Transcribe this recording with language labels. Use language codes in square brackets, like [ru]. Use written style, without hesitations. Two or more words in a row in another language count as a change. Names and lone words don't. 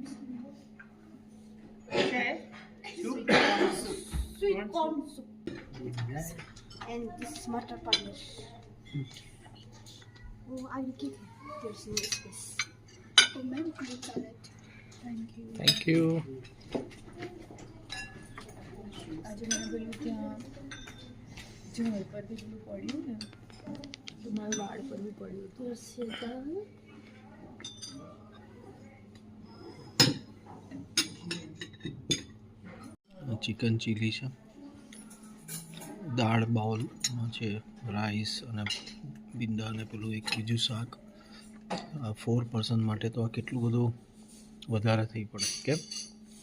[en] Sweet corn soup. And this is mutton paneer. Oh, I will give you. There's no space. Oh, maybe you can salad. Thank you. Thank you. [gu] આજે મને પેલું ત્યાં ઝાડ પર બી પેલું પડ્યું ને, તો મારા વાળ પર બી પડ્યું હતું. [en] Chicken chili, sir. [gu] દાળ બાઉલમાં છે રાઈસ અને ભીંડા અને પેલું એક બીજું શાક. 4 પર્સન માટે તો આ કેટલું બધું વધારે થઈ પડે કેમ?